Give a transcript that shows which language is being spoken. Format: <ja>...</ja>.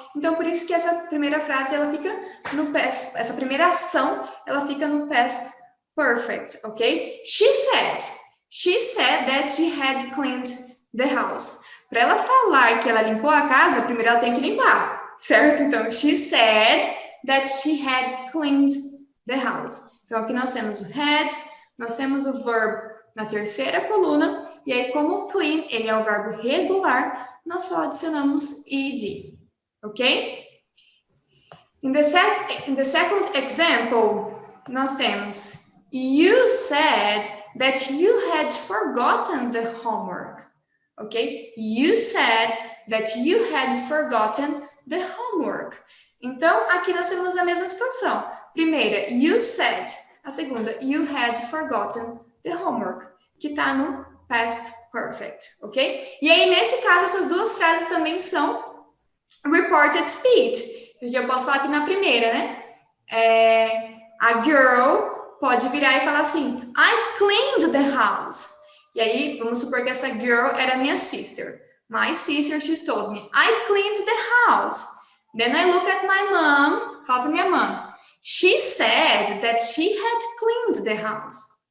<pt>Então, por isso que essa primeira frase, ela fica no past, essa primeira ação, ela fica no past perfect, ok?</pt> <en>She said that she had cleaned the house.</en> <pt>Para ela falar que ela limpou a casa, primeiro ela tem que limpar, certo?</pt> <en>Então, she said that she had cleaned the house.</en> <pt>Então, aqui nós temos o had, nós temos o verb na terceira coluna, e aí, como clean, ele é um verbo regular, nós só adicionamos ed, ok?</pt> <en>In the second example,</en> <pt>nós temos,</pt> <en>you said that you had forgotten the homework. Ok? You said that you had forgotten the homework.</en> <pt>Então, aqui nós temos a mesma situação. Primeira,</pt> <en>you said.</en> <pt>A segunda,</pt> <en>you had forgotten the homework,</en> <pt>que está no past perfect, ok? E aí, nesse caso, essas duas frases também são reported speech. Porque eu posso falar aqui na primeira, né? A girl pode virar e falar assim,</pt> <en>I cleaned the house.</en> <pt>E aí, vamos supor que essa girl era minha sister.</pt> <en>My sister, she told me, I cleaned the house. Then I look at my mom,</en> <pt>falo para minha mãe.</pt> <en>She said that she had cleaned the house.</en>